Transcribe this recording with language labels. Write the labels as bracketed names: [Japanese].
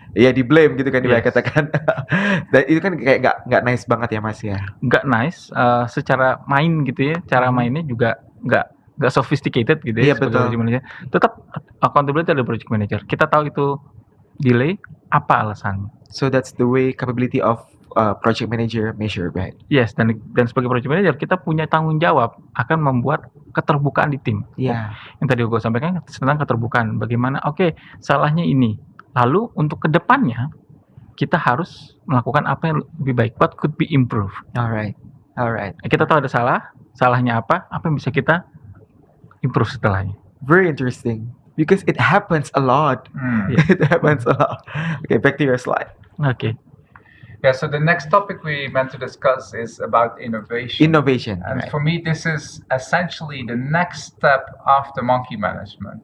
[Indonesian] Iya di blame gitu kan dikatakan. Dan itu kan kayak nggak nice banget ya Mas ya. Nggak nice. Secara main gitu ya, cara mainnya juga nggak sophisticated gitu ya. Iya betul. Project manager. Tetap accountability dari project manager. Kita tahu itu delay, apa alasannya? [English] So that's the way capability of project manager measure, right? Yes, [Indonesian] dan sebagai project manager kita punya tanggung jawab akan membuat keterbukaan di tim. Iya. Yang tadi gue sampaikan tentang keterbukaan. Bagaimana? Oke, salahnya ini. Lalu untuk kedepannya kita harus melakukan apa yang lebih baik. [English] What could be improved? Alright. [Indonesian] Kita tahu ada salahnya apa yang bisa kita improve setelahnya. [English] Very interesting. Because it happens a lot. It happens a lot. Okay, back to your slide. Okay. Yeah, so the next topic we meant to discuss is about innovation. And right. for me, this is essentially the next step after monkey management.